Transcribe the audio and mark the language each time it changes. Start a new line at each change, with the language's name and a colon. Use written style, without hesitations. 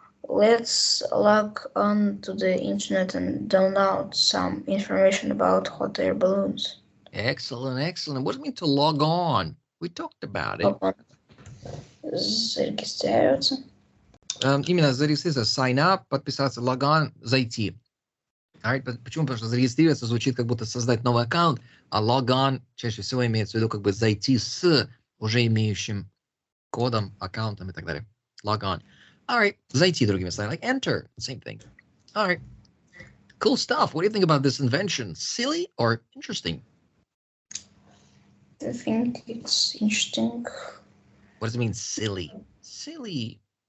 English: Let's log on to the internet and download some information about hot air balloons. Excellent, excellent. What does it mean to log on? We talked about it.
Russian: Зарегистрироваться. Именно зарегистрироваться, sign up, подписаться, log on, зайти. Alright, почему? Потому что зарегистрироваться звучит как будто создать новый аккаунт, а log on чаще всего имеется в виду как бы зайти с уже имеющим кодом, аккаунтом и так далее.
English: Log on. Alright,
Russian: зайти, другими словами,
English: like enter, same thing. Alright, cool stuff. What do you think about this invention? Silly or interesting? I think it's interesting. What does it mean, silly? Silly.